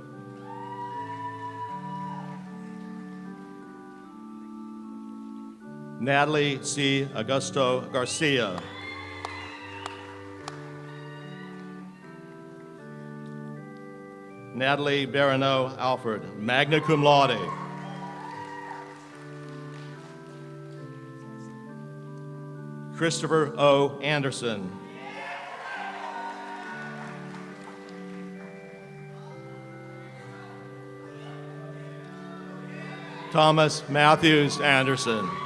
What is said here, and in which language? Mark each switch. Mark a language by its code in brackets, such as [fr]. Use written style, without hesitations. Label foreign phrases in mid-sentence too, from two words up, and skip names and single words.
[en] Natalie C. Augusto Garcia. Natalie Barano Alfred, [la] magna cum laude. [en] Christopher O. Anderson. Thomas Matthews Anderson.